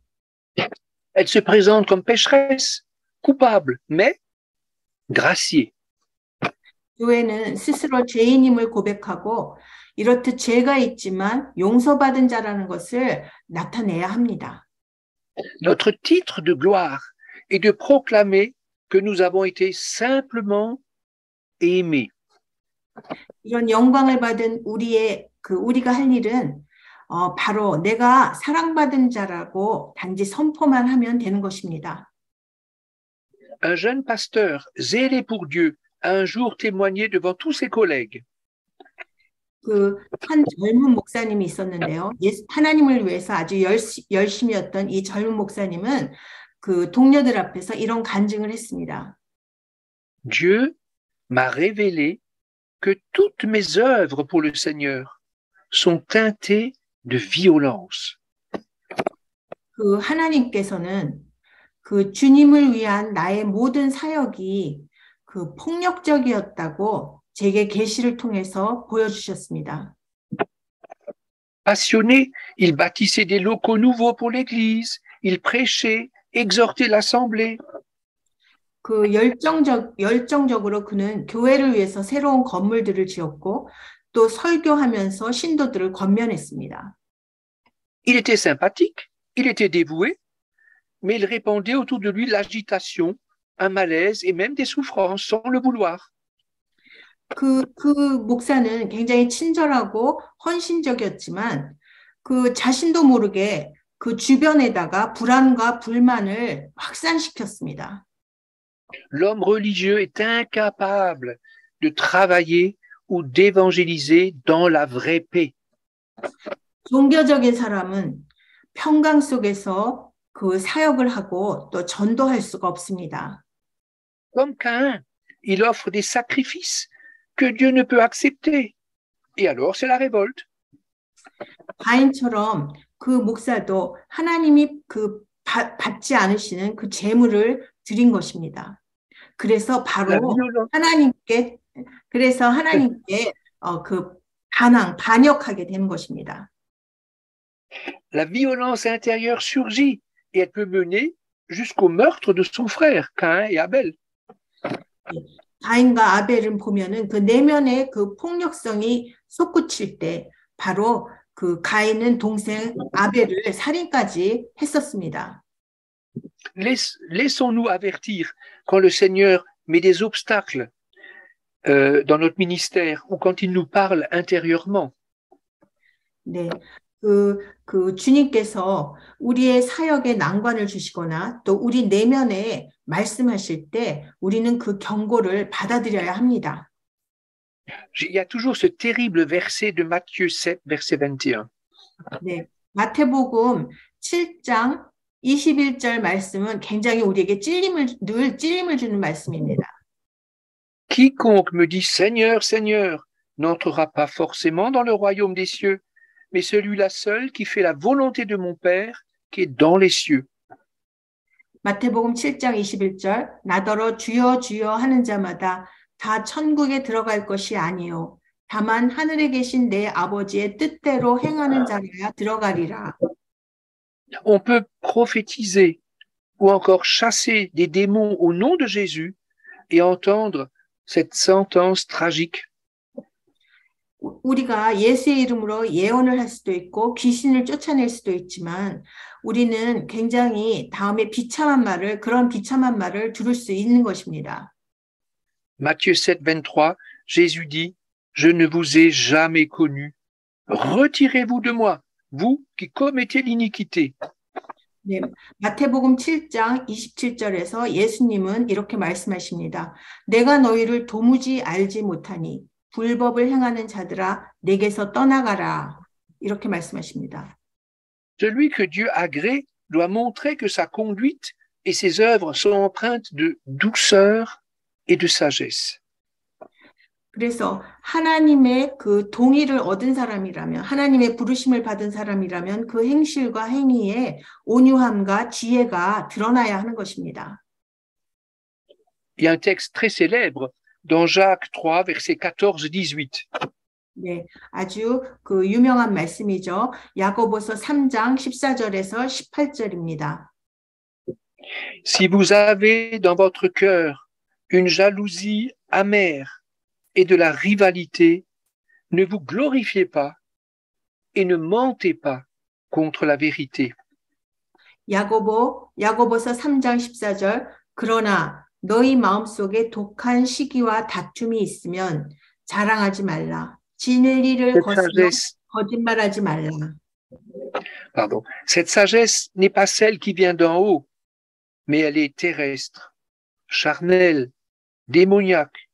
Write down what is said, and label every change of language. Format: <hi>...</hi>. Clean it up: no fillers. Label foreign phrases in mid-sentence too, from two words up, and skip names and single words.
<fr>Elle se présente comme pécheresse, coupable, mais graciée.</fr> <ko>교회는 스스로 죄인임을 고백하고 이렇듯 죄가 있지만 용서받은 자라는 것을 나타내야 합니다.</ko> <fr>Notre titre de gloire est de proclamer que nous avons été simplement aimés.</fr> <ko>이런 영광을 받은 우리가 할 일은 바로 내가 사랑받은 자라고 단지 선포만 하면 되는 것입니다.</ko> <fr>Un jeune pasteur zélé pour Dieu a un jour témoigné devant tous ses collègues.</fr> <ko>한 젊은 목사님이 있었는데요. 하나님을 위해서 아주 열심이었던 이 젊은 목사님은 그 동료들 앞에서 이런 간증을 했습니다.</ko> <fr>Dieu m'a révélé que toutes mes œuvres pour le Seigneur sont teintées de violence.</fr> <ko>그 하나님께서는 그 주님을 위한 나의 모든 사역이 그 폭력적이었다고 제게 계시를 통해서 보여주셨습니다.</ko> <fr>Passionné, il bâtissait des locaux nouveaux pour l'Église, il prêchait, exhortait l'Assemblée.</fr> <ko>그 열정적으로 그는 교회를 위해서 새로운 건물들을 지었고 또 설교하면서 신도들을 권면했습니다.</ko> <fr>Il était sympathique, il était dévoué, mais il répandait autour de lui l'agitation, un malaise et même des souffrances sans le vouloir.</fr> <ko>그 목사는 굉장히 친절하고 헌신적이었지만 그 자신도 모르게 그 주변에다가 불안과 불만을 확산시켰습니다.</ko> <fr>L'homme religieux est incapable de travailler ou d'évangéliser dans la vraie paix.</fr> <ko>종교적인 사람은 평강 속에서 그 사역을 하고 또 전도할 수가 없습니다.</ko> <fr>Comme Caïn, il offre des sacrifices que Dieu ne peut accepter. Et alors, c'est la révolte.</fr> <ko>가인처럼 그 목사도 하나님이 받지 않으시는 그 제물을 드린 것입니다. 그래서 바로 하나님께 반역하게 되는 것입니다.</ko> <fr>La violence intérieure surgit et elle peut mener jusqu'au meurtre de son frère, Caïn et Abel.</fr> <ko>가인과 아벨을 보면은 그 내면의 그 폭력성이 솟구칠 때 바로 그 가인은 동생 아벨을 살인까지 했었습니다.</ko> <fr>Laissons-nous avertir quand le Seigneur met des obstacles dans notre ministère ou quand il nous parle intérieurement.</fr> <ko>네, 그 주님께서 우리의 사역에 난관을 주시거나 또 우리 내면에 말씀하실 때 우리는 그 경고를 받아들여야 합니다.</ko> <fr>Il y a toujours ce terrible verset de Matthieu 7, verset 21.</fr> <ko>네, 마태복음 7장 21절 말씀은 굉장히 우리에게 늘 찔림을 주는 말씀입니다.</ko> <fr>Quiconque me dit Seigneur, Seigneur, n'entrera pas forcément dans le royaume des cieux, mais celui-là seul qui fait la volonté de mon Père qui est dans les cieux.</fr> <ko>마태복음 7장 21절 나더러 주여 주여 하는 자마다 다 천국에 들어갈 것이 아니요 다만 하늘에 계신 내 아버지의 뜻대로 행하는 자라야 들어가리라.</ko> <fr>On peut prophétiser ou encore chasser des démons au nom de Jésus et entendre cette sentence tragique.</fr> <ko>우리가 예수의 이름으로 예언을 할 수도 있고 귀신을 쫓아낼 수도 있지만 우리는 굉장히 다음에 그런 비참한 말을 들을 수 있는 것입니다.</ko> <fr>Matthieu 7, 23, Jésus dit, je ne vous ai jamais connu. Retirez-vous de moi, vous qui commettez l'iniquité.</fr> <ko>네, 마태복음 7장 27절에서 예수님은 이렇게 말씀하십니다. 내가 너희를 도무지 알지 못하니 불법을 행하는 자들아 내게서 떠나가라. 이렇게 말씀하십니다.</ko> <fr>Celui que Dieu agrée doit montrer que sa conduite et ses œuvres sont empreintes de douceur et de sagesse.</fr> <ko>그래서 하나님의 그 동의를 얻은 사람이라면, 하나님의 부르심을 받은 사람이라면 그 행실과 행위에 온유함과 지혜가 드러나야 하는 것입니다.</ko> <fr>Il y a un texte très célèbre dans Jacques 3, versets 14-18.</fr> <ko>네, 아주 그 유명한 말씀이죠. 야고보서 3장 14절에서 18절입니다.</ko> <fr>Si vous avez dans votre cœur une jalousie amère et de la rivalité, ne vous glorifiez pas et ne mentez pas contre la vérité.</fr> <ko>야고보서 3장 14절. 그러나 너희 마음속에 독한 시기와 다툼이 있으면 자랑하지 말라. 진리를</ko> <fr>Cette</fr> <ko>거스려</ko> <fr>sagesse,</fr> <ko>거짓말하지 말라.</ko> <fr>cette sagesse n'est pas celle qui vient d'en haut, mais elle est terrestre, charnelle, démoniaque.</fr>